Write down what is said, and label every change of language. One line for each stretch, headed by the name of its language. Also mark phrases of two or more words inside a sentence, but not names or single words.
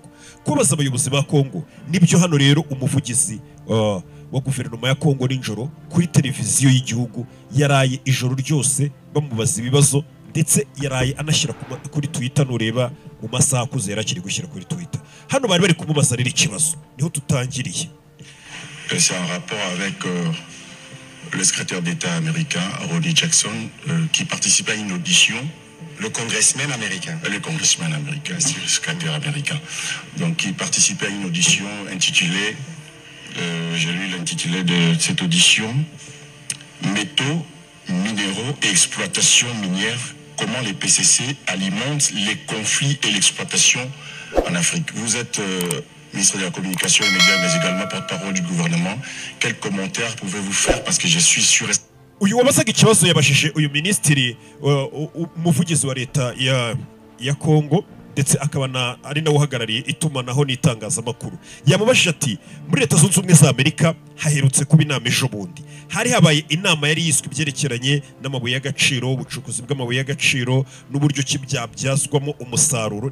Kinyarwanda: Kubaza abayobozi ba Kongo nibyo hano rero umuvugizi wa guverinoma ya Kongo n'injoro kuri televiziyo y'igihugu yaraye ijoro ryose bamubaza ibibazo, ndetse yaraye anashyira kuri Twitter. Nureba mu masaha akuze yarakiri gushyira kuri Twitter. Hano bari kumubaza rero ikibazo, niho tutangiriye.
French: C'est en rapport avec le secrétaire d'État américain, Ronnie Jackson, qui participait à une audition. Le congressman américain. Le congressman américain, c'est le secrétaire américain. Donc, il participait à une audition intitulée, j'ai lu l'intitulé de cette audition, Métaux, minéraux et exploitation minière, comment les PCC alimentent les conflits et l'exploitation en Afrique. Vous êtes ministre de la Communication et Médias, mais également porte-parole du gouvernement. Quels commentaires pouvez-vous faire? Parce que je suis sûr...
Kinyarwanda: Uyu wabazaga ikibazo yabashije uyu ministiri umuvugizi wa leta ya Kongo, ndetse akaba ari nawe uhagarariye itumanaho n'itangazamakuru. Yamubajije ati muri Leta Zunze Ubumwe za Amerika haherutse kuba inama ejo bundi, hari habaye inama yari yiswe ibyerekeranye n'amabuye y'agaciro, ubucukuzi bw'amabuye y'agaciro n'uburyo ki byabyazwamo umusaruro.